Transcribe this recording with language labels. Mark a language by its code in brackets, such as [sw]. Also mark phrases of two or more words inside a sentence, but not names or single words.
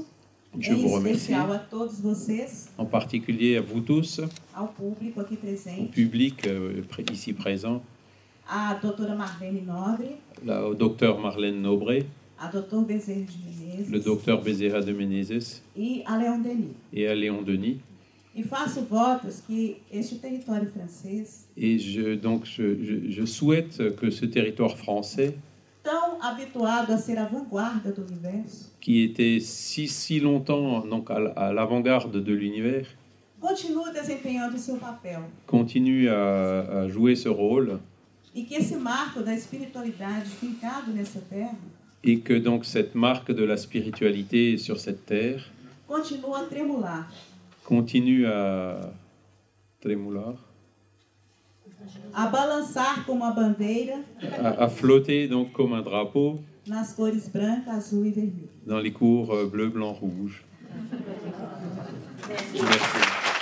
[fr] Je [pt] em [fr] vous remercie, [pt] especial a todos vocês, [fr] en particulier à vous tous, [pt] ao público aqui [fr] au [pt] presente, [fr] public ici présent, [pt] a doutora Marlene Nobre, [fr] au docteur Marlène Nobré, [pt] a doutor Bezerra de Menezes [fr] le docteur Bezerra de Menezes [pt] e a Léon Denis. [fr] et à Léon Denis. [pt] E faço votos que este território francês, [fr] Et je souhaite que ce territoire français, [pt] tão habituado a ser a vanguarda do universo, [fr] qui était si longtemps donc à l'avant-garde de l'univers, [pt] continue desempenhando o seu papel. [fr] continue à jouer ce rôle, [pt] E que esse marco da espiritualidade fincado nessa terra [fr] et que donc cette marque de la spiritualité sur cette terre [pt] continue a tremular, [fr] continue à trémouler, [pt] a balançar como a bandeira [fr] à flotter donc comme un drapeau [pt] nas cores branca, azul e vermelho. [fr] dans les cours bleu, blanc, rouge. Merci.